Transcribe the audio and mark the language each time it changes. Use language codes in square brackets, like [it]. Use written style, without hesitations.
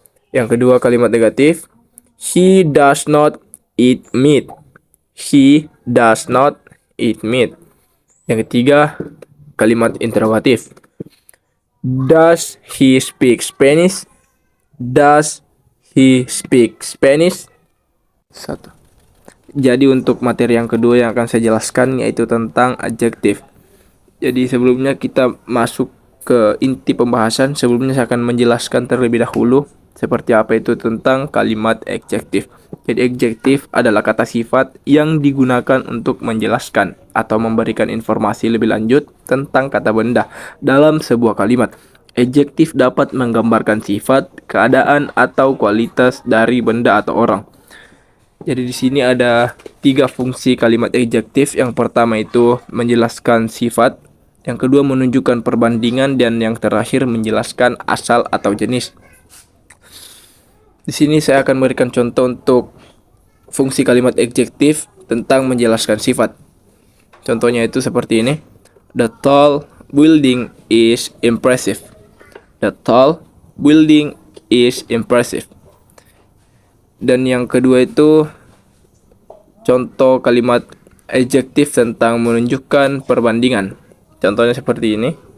[id] Yang kedua kalimat negatif, [en] he does not eat meat. He does not eat meat. [id] Yang ketiga kalimat interrogatif, [en] does he speak Spanish? Does he speak Spanish? [id] Satu. Jadi untuk materi yang kedua yang akan saya jelaskan yaitu tentang adjektif. Jadi sebelumnya kita masuk ke inti pembahasan, sebelumnya saya akan menjelaskan terlebih dahulu seperti apa itu tentang kalimat adjektif. Jadi adjektif adalah kata sifat yang digunakan untuk menjelaskan atau memberikan informasi lebih lanjut tentang kata benda dalam sebuah kalimat. Adjektif dapat menggambarkan sifat, keadaan, atau kualitas dari benda atau orang. Jadi di sini ada 3 fungsi kalimat adjektif. Yang pertama itu menjelaskan sifat, yang kedua menunjukkan perbandingan, dan yang terakhir menjelaskan asal atau jenis. Di sini saya akan memberikan contoh untuk fungsi kalimat adjektif tentang menjelaskan sifat. Contohnya itu seperti ini. [en] The tall building is impressive. The tall building is impressive. [id] Dan yang kedua itu contoh kalimat adjektif tentang menunjukkan perbandingan. Contohnya seperti ini.